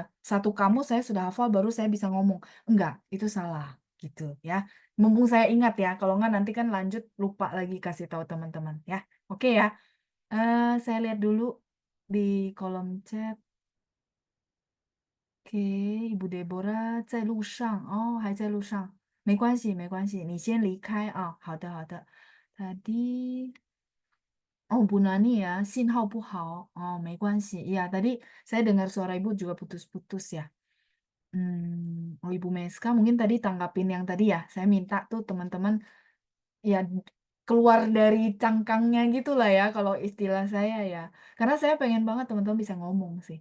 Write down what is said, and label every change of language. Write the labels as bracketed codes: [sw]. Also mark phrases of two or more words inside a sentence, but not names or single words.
[id] Satu kamus saya sudah hafal baru saya bisa ngomong. Enggak, itu salah gitu ya. Mumpung saya ingat ya, kalau enggak nanti kan lanjut lupa lagi kasih tahu teman-teman ya. Oke ya. Saya lihat dulu di kolom chat. [zh] Oke, Ibu Deborah 在路上哦，还在路上。没关系，没关系，你先离开啊。好的，好的。 [id] Tadi, oh Bu Nani ya, [zh] 信号不好. Oh, 没关系. [id] Iya, tadi saya dengar suara Ibu juga putus-putus ya. Oh Ibu Meska mungkin tadi tanggapin yang tadi ya. Saya minta tuh teman-teman ya keluar dari cangkangnya gitu lah ya kalau istilah saya ya. Karena saya pengen banget teman-teman bisa ngomong sih.